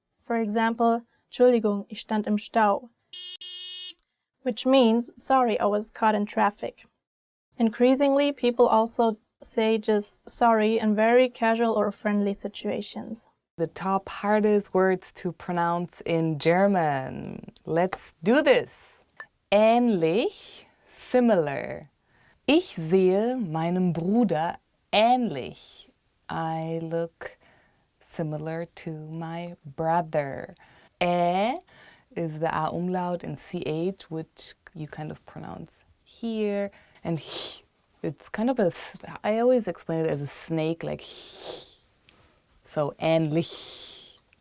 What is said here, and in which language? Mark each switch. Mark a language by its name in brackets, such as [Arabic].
[English] For example, [German] Entschuldigung, ich stand im Stau, [English] which means, sorry, I was caught in traffic. Increasingly, people also say just sorry in very casual or friendly situations. The top hardest words to pronounce in German. Let's do this. Ähnlich, similar. [German] Ich sehe meinem Bruder ähnlich. [English] I look similar to my brother. Is the A umlaut in CH, which you kind of pronounce here, and h. It's kind of I always explain it as a snake, like so ähnlich.